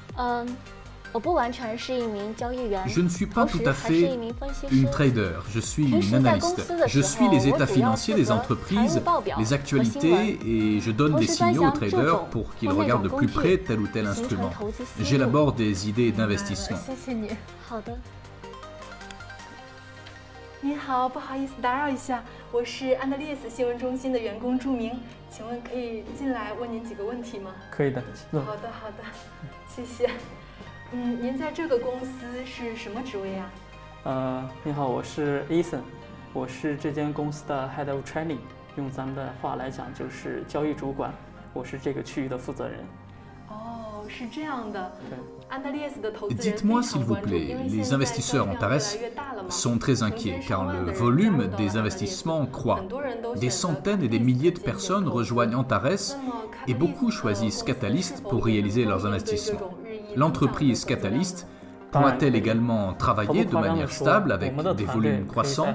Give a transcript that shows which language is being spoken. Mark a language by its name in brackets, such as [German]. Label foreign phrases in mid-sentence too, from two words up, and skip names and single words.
[French] Je ne suis pas tout à fait une trader, je suis une analyste. Je suis les états financiers des entreprises, les actualités et je donne des signaux aux traders pour qu'ils regardent de plus près tel ou tel instrument. J'élabore des idées d'investissement. [Chinese] 您好，不好意思打扰一下，我是安德烈斯新闻中心的员工朱明，请问可以进来问您几个问题吗？可以的。好的，好的，谢谢。您在这个公司是什么职位呀？你好，我是 Ethan， 我是这间公司的 [English] Head of Trading， [Chinese] 用咱们的话来讲就是交易主管，我是这个区域的负责人。哦，是这样的。对。 [French] Dites-moi s'il vous plaît, les investisseurs Antares sont très inquiets car le volume des investissements croît. Des centaines et des milliers de personnes rejoignent Antares et beaucoup choisissent Catalyst pour réaliser leurs investissements. L'entreprise Catalyst pourra-t-elle également travailler de manière stable avec des volumes croissants?